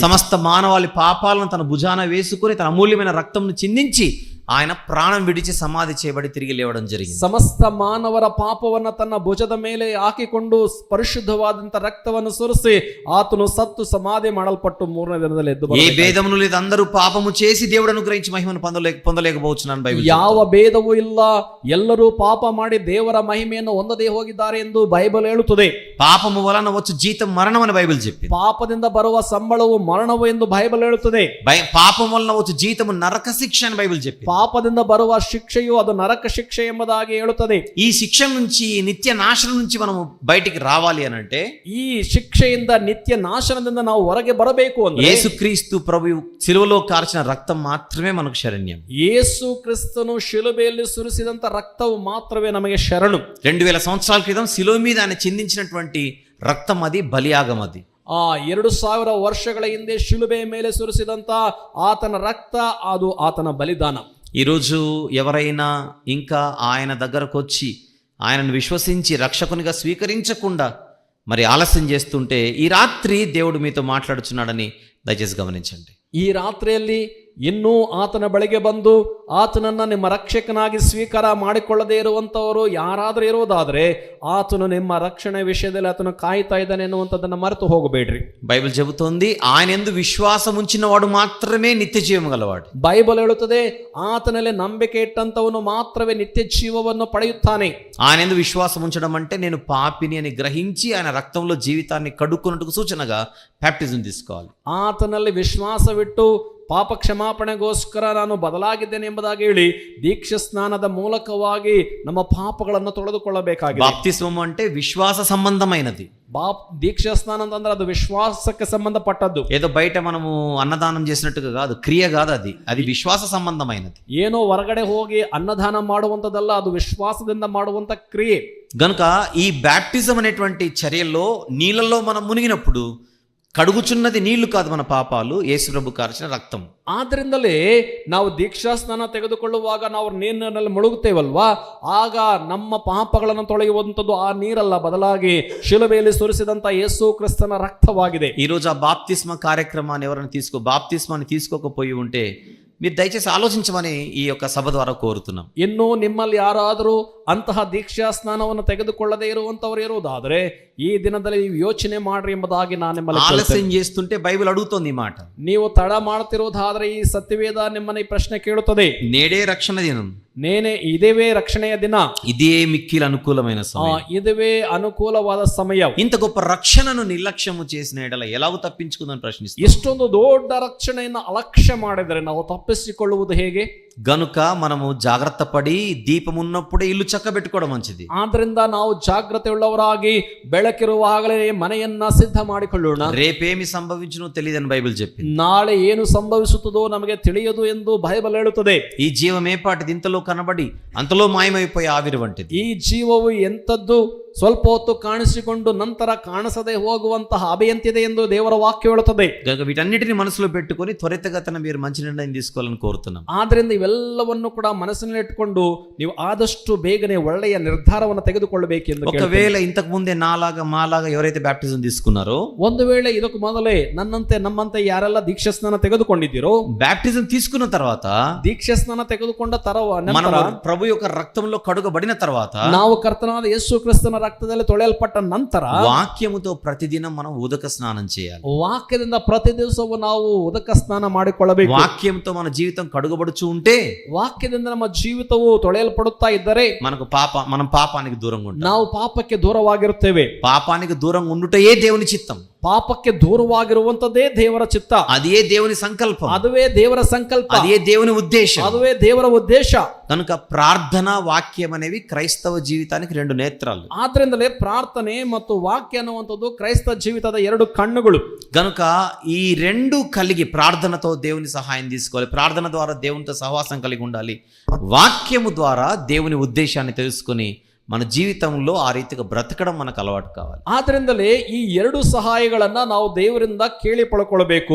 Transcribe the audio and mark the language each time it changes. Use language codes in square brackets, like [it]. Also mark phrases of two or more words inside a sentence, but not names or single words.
[te] సమస్త మానవాళి పాపాలను తన భుజాన వేసుకుని తన అమూల్యమైన రక్తంను చిందించి ఆయన ప్రాణం విడిచి సమాధి చేయబడి తిరిగి లేవడం జరిగింది. [kn] ಸಮಸ್ತ ಮಾನವರ ಪಾಪವನ್ನ ತನ್ನ ಭುಜದ ಮೇಲೆ ಹಾಕಿಕೊಂಡು ಪರಿಶುದ್ಧವಾದಂತ ರಕ್ತವನ್ನು ಸುರಿಸಿ ಆತನು ಸತ್ತು ಸಮಾಧಿ ಮಾಡಲ್ಪಟ್ಟು 3ನೇ ದಿನದಲ್ಲಿ ಎದ್ದು [te] ఏ భేదమును లేదు, అందరూ పాపము చేసి దేవుడు అనుగ్రహించి మహిమను పొందలేకపోతున్నాను. బైబిల్ [kn] ಯಾವ ಭೇದವೂ ಇಲ್ಲ, ಎಲ್ಲರೂ ಪಾಪ ಮಾಡಿ ದೇವರ ಮಹಿಮೆಯನ್ನು ಹೊಂದದೇ ಹೋಗಿದ್ದಾರೆ ಎಂದು ಬೈಬಲ್ ಹೇಳುತ್ತದೆ. [te] పాపము వలన వచ్చు జీతం మరణం అని బైబిల్ చెప్పింది. [kn] ಪಾಪದಿಂದ ಬರುವ ಸಂಬಳವು ಮರಣವು ಎಂದು ಬೈಬಲ್ ಹೇಳುತ್ತದೆ. [te] పాపం వలన వచ్చు జీతము నరక శిక్ష అని బైబిల్ చెప్పింది. [kn] ಪಾಪದಿಂದ ಬರುವ ಶಿಕ್ಷೆಯು ಅದು ನರಕ ಶಿಕ್ಷೆ ಎಂಬುದಾಗಿ ಹೇಳುತ್ತದೆ. [te] ఈ శిక్ష నుంచి, నిత్య నాశనం నుంచి మనము బయటికి రావాలి అని అంటే, [kn] ಈ ಶಿಕ್ಷೆಯಿಂದ ನಿತ್ಯ ನಾಶನದಿಂದ ನಾವು ಹೊರಗೆ ಬರಬೇಕು ಅಂದ್ರೆ [te] యేసుక్రీస్తు ప్రభు శిలువలో కార్చిన రక్తం మాత్రమే మనకు శరణ్యం. [kn] ಯೇಸು ಕ್ರಿಸ್ತನು ಶಿಲುಬೆಯಲ್ಲಿ ಸುರಿಸಿದಂತ ರಕ್ತವು ಮಾತ್ರವೇ ನಮಗೆ ಶರಣು. [te] 2000 సంవత్సరాల క్రితం శిలువ మీద ఆయన చిందించినటువంటి రక్తం అది బలియాగం. అది [kn] 2000 ವರ್ಷಗಳ ಹಿಂದೆ ಶಿಲುಬೆಯ ಮೇಲೆ ಸುರಿಸಿದಂತ ಆತನ ರಕ್ತ, ಅದು ಆತನ ಬಲಿದಾನ. [te] ఈరోజు ఎవరైనా ఇంకా ఆయన దగ్గరకు వచ్చి ఆయనను విశ్వసించి రక్షకునిగా స్వీకరించకుండా మరి ఆలస్యం చేస్తుంటే, ఈ రాత్రి దేవుడు మీతో మాట్లాడుచున్నాడని దయచేసి గమనించండి. [kn] ಈ ರಾತ್ರಿಯಲ್ಲಿ ಇನ್ನೂ ಆತನ ಬಳಿಗೆ ಬಂದು ಆತನನ್ನ ನಿಮ್ಮ ರಕ್ಷಕನಾಗಿ ಸ್ವೀಕಾರ ಮಾಡಿಕೊಳ್ಳದೇ ಇರುವಂತವರು ಯಾರಾದರೂ ಇರುವುದಾದ್ರೆ ಆತನು ನಿಮ್ಮ ರಕ್ಷಣೆ ವಿಷಯದಲ್ಲಿ ಆತನು ಕಾಯ್ತಾ ಇದ್ದಾನೆ ಎನ್ನುವಂಥದ್ದನ್ನ ಮರೆತು ಹೋಗಬೇಡ್ರಿ. [te] బైబిల్ చెబుతోంది, ఆయన యందు విశ్వాసం ఉంచిన వాడు మాత్రమే నిత్య జీవం గలవాడు. [kn] ಬೈಬಲ್ ಹೇಳುತ್ತದೆ, ಆತನಲ್ಲಿ ನಂಬಿಕೆ ಇಟ್ಟಂತವನು ಮಾತ್ರವೇ ನಿತ್ಯ ಜೀವವನ್ನು ಪಡೆಯುತ್ತಾನೆ. [te] ఆయన యందు విశ్వాసం ఉంచడం అంటే నేను పాపిని అని గ్రహించి ఆయన రక్తంలో జీవితాన్ని కడుక్కున్నట్టుకు సూచనగా బ్యాప్టిజం తీసుకోవాలి. [kn] ಆತನಲ್ಲಿ ವಿಶ್ವಾಸವಿಟ್ಟು ಪಾಪ ಕ್ಷಮಾಪಣೆಗೋಸ್ಕರ ನಾನು ಬದಲಾಗಿದ್ದೇನೆ ಎಂಬುದಾಗಿ ಹೇಳಿ ದೀಕ್ಷಾ ಸ್ನಾನದ ಮೂಲಕವಾಗಿ ನಮ್ಮ ಪಾಪಗಳನ್ನು ತೊಳೆದುಕೊಳ್ಳಬೇಕಾಗಿದೆ. [te] బాప్తిస్మం అంటే విశ్వాస సంబంధమైనది. దీక్షా స్నానం [kn] ಅಂದ್ರೆ ಅದು ವಿಶ್ವಾಸಕ್ಕೆ ಸಂಬಂಧಪಟ್ಟದ್ದು. [te] ఏదో బయట మనము అన్నదానం చేసినట్టుగా కాదు, క్రియ కాదు, అది విశ్వాస సంబంధమైనది. [kn] ಏನೋ ಹೊರಗಡೆ ಹೋಗಿ ಅನ್ನದಾನ ಮಾಡುವಂತದಲ್ಲ, ಅದು ವಿಶ್ವಾಸದಿಂದ ಮಾಡುವಂತ ಕ್ರಿಯೆ. [te] గనుక ఈ బ్యాప్టిజం అనేటువంటి చర్యల్లో నీళ్ళల్లో మనం మునిగినప్పుడు కడుగుచున్నది నీళ్లు కాదు మన పాపాలు, యేసు ప్రభు కార్చిన రక్తం. [kn] ಆದ್ರಿಂದಲೇ ನಾವು ದೀಕ್ಷಾ ಸ್ನಾನ ತೆಗೆದುಕೊಳ್ಳುವಾಗ ನಾವು ನೀರಿನಲ್ಲಿ ಮುಳುಗುತ್ತೇವಲ್ವಾ, ಆಗ ನಮ್ಮ ಪಾಪಗಳನ್ನು ತೊಳೆಯುವಂಥದ್ದು ಆ ನೀರಲ್ಲ, ಬದಲಾಗಿ ಶಿಲುಬೆಯಲ್ಲಿ ಸುರಿಸಿದಂತ ಯೇಸು ಕ್ರಿಸ್ತನ ರಕ್ತವಾಗಿದೆ. [te] ఈ రోజు ఆ బాప్తిస్మ కార్యక్రమాన్ని ఎవరైనా బాప్తిస్మాన్ని తీసుకోకపోయి ఉంటే మీరు దయచేసి ఆలోచించమని ఈ యొక్క సభ ద్వారా కోరుతున్నాం. [kn] ಇನ್ನು ನಿಮ್ಮಲ್ಲಿ ಯಾರಾದರೂ ಅಂತಹ ದೀಕ್ಷಾ ಸ್ನಾನವನ್ನು ತೆಗೆದುಕೊಳ್ಳದೇ ಇರುವಂತವರು ಇರುವುದಾದರೆ ಈ ದಿನದಲ್ಲಿ ನೀವು ಯೋಚನೆ ಮಾಡ್ರಿ ಎಂಬುದಾಗಿ ನಾನು ನಿಮ್ಮಲ್ಲಿ [te] ఆలస్యం చేస్తుంటే బైబిల్ అడుగుతోంది ఈ మాట. [kn] ನೀವು ತಡ ಮಾಡುತ್ತಿರುವುದಾದರೆ ಈ ಸತ್ಯವೇದ ನಿಮ್ಮನ್ನ ಈ ಪ್ರಶ್ನೆ ಕೇಳುತ್ತದೆ. [te] నేడే రక్షణ దినం, [kn] ಇದೇವೇ ರಕ್ಷಣೆಯ ದಿನ, [te] ఇదే మిక్కిలి అనుకూలమైన సమయం, [kn] ಇದುವೇ ಅನುಕೂಲವಾದ ಸಮಯ. [te] ఇంత గొప్ప రక్షణను నిర్లక్ష్యము చేసిన ఎడల ఎలాగో తప్పించుకుందని ప్రశ్నిస్తాం. [kn] ಇಷ್ಟೊಂದು ದೊಡ್ಡ ರಕ್ಷಣೆಯನ್ನು ಅಲಕ್ಷ್ಯ ಮಾಡಿದರೆ ನಾವು ತಪ್ಪಿಸಿಕೊಳ್ಳುವುದು ಹೇಗೆ? [te] గనుక మనము జాగ్రత్త పడి దీపం ఉన్నప్పుడే ఇల్లు చక్కబెట్టుకోవడం మంచిది. [kn] ಆದ್ರಿಂದ ನಾವು ಜಾಗ್ರತೆ ಉಳ್ಳವರಾಗಿ ಬೆಳಕಿರುವಾಗಲೇ ಮನೆಯನ್ನ ಸಿದ್ಧ ಮಾಡಿಕೊಳ್ಳೋಣ. [te] రేపేమి సంభవించునో తెలియదని బైబిల్ చెప్పింది. [kn] ನಾಳೆ ಏನು ಸಂಭವಿಸುತ್ತದೋ ನಮಗೆ ತಿಳಿಯದು ಎಂದು ಬೈಬಲ್ ಹೇಳುತ್ತದೆ. [te] ఈ జీవం ఏపాటిది, ఇంతలో కనబడి అంతలో మాయమైపోయే ఆవిరి వంటిది. [kn] ಈ ಜೀವವು ಎಂಥದ್ದು, ಸ್ವಲ್ಪ ಹೊತ್ತು ಕಾಣಿಸಿಕೊಂಡು ನಂತರ ಕಾಣಿಸದೆ ಹೋಗುವಂತಹ ಅಭೆಯಂತಿದೆ ಎಂದು ದೇವರ ವಾಕ್ಯ ಹೇಳುತ್ತದೆ. [te] కనుక వీటన్నిటిని మనసులో పెట్టుకొని త్వరితగతిన మీరు మంచి నిర్ణయం తీసుకోవాలని కోరుతున్నాం. [kn] ಆದ್ರಿಂದ ಇವೆಲ್ಲವನ್ನು ಕೂಡ ಮನಸ್ಸಿನಲ್ಲಿ ಇಟ್ಟುಕೊಂಡು ನೀವು ಆದಷ್ಟು ಬೇಗನೆ ಒಳ್ಳೆಯ ನಿರ್ಧಾರವನ್ನು ತೆಗೆದುಕೊಳ್ಳಬೇಕೆಂದು. [te] ఒకవేళ ఇంతకు ముందే నాలాగా మాలాగా ఎవరైతే బ్యాప్టిజం తీసుకున్నారో, [kn] ಒಂದು ವೇಳೆ ಇದಕ್ಕೂ ಮೊದಲೇ ನನ್ನಂತೆ ನಮ್ಮಂತೆ ಯಾರೆಲ್ಲ ದೀಕ್ಷಾ ಸ್ನಾನ ತೆಗೆದುಕೊಂಡಿದ್ದೀರೋ, [te] బ్యాప్టిజం తీసుకున్న తర్వాత [kn] ದೀಕ್ಷಾ ಸ್ನಾನ ತೆಗೆದುಕೊಂಡ [te] మనం ప్రభు యొక్క రక్తంలో కడుగబడిన తర్వాత, [kn] ನಾವು ಕರ್ತನಾದ ಯೇಸು ಕ್ರಿಸ್ತನ ರಕ್ತದಲ್ಲಿ ತೊಳೆಯಲ್ಪಟ್ಟ ನಂತರ [te] వాక్యముతో ప్రతిదినం మనం ఉదక స్నానం చేయాలి. [kn] ವಾಕ್ಯದಿಂದ ಪ್ರತಿ ದಿವಸವೂ ನಾವು ಉದಕ ಸ್ನಾನ ಮಾಡಿಕೊಳ್ಳಬೇಕು. [te] వాక్యంతో మన జీవితం కడుగబడుచు ఉంటే, [kn] ವಾಕ್ಯದಿಂದ ನಮ್ಮ ಜೀವಿತವು ತೊಳೆಯಲ್ಪಡುತ್ತಾ ಇದ್ದರೆ [te] మనం పాపానికి దూరంగా ఉంటాం. [kn] ನಾವು ಪಾಪಕ್ಕೆ ದೂರವಾಗಿರುತ್ತೇವೆ. [te] పాపానికి దూరంగా ఉండుటయే దేవుని చిత్తం. [kn] ಪಾಪಕ್ಕೆ ದೂರವಾಗಿರುವಂತದ್ದೇ ದೇವರ ಚಿತ್ತ, [te] అదే దేవుని సంకల్పం, [kn] ಅದುವೇ ದೇವರ ಸಂಕಲ್ಪ, [te] అదే దేవుని ఉద్దేశం. [kn] ಅದುವೇ ದೇವರ ಉದ್ದೇಶ. [te] కనుక ప్రార్థన వాక్యం అనేవి క్రైస్తవ జీవితానికి రెండు నేత్రాలు. [kn] ಆದ್ರಿಂದಲೇ ಪ್ರಾರ್ಥನೆ ಮತ್ತು ವಾಕ್ಯ ಅನ್ನುವಂಥದ್ದು ಕ್ರೈಸ್ತ ಜೀವಿತದ ಎರಡು ಕಣ್ಣುಗಳು. [te] గనుక ఈ రెండు కలిగి ప్రార్థనతో దేవుని సహాయం తీసుకోవాలి, ప్రార్థన ద్వారా దేవునితో సహవాసం కలిగి ఉండాలి, వాక్యము ద్వారా దేవుని ఉద్దేశాన్ని తెలుసుకుని మన జీవితంలో ఆ రీతిగా బ్రతకడం మనకు అలవాటు కావాలి. [kn] ಆದ್ರಿಂದಲೇ ಈ ಎರಡು ಸಹಾಯಗಳನ್ನ ನಾವು ದೇವರಿಂದ ಕೇಳಿ ಪಡ್ಕೊಳ್ಬೇಕು.